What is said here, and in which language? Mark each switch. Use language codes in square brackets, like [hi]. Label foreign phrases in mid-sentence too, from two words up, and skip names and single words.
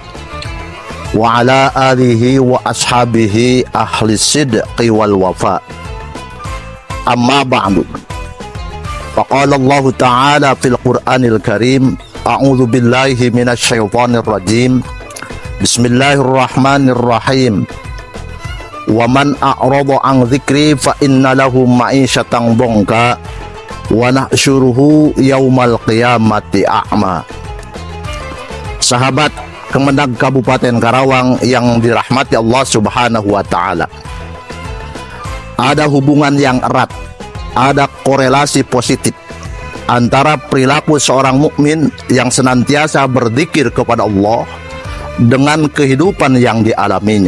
[ar] وعلى آله وأصحابه أهل الصدق والوفاء. أما بعد. فقال الله تعالى في القرآن الكريم أعوذ بالله من الشيطان الرجيم. Bismillahirrahmanirrahim. ومن أعرض عن ذكري فإن له معيشة ضنكا ونحشره يوم القيامة أعمى. [id] Sahabat Kemenag Kabupaten Karawang yang dirahmati Allah [ar] سبحانه وتعالى, [id] ada hubungan yang erat, ada korelasi positif antara perilaku seorang mukmin yang senantiasa berzikir kepada Allah dengan kehidupan yang dialaminya.